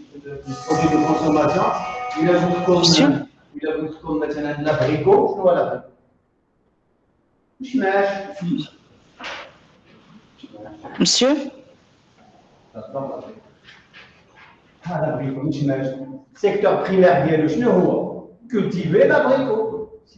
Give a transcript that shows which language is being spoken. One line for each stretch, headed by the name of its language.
French: Le produit de consommation, il ajoute comme maintenant l'abricot.
Arabic: شنو هو l'abricot؟ مشماش.
French: Monsieur.
Arabic: هذا l'abricot مشماش.
French: Secteur primaire
Arabic: ديالو شنو هو؟
French: Cultiver l'abricot.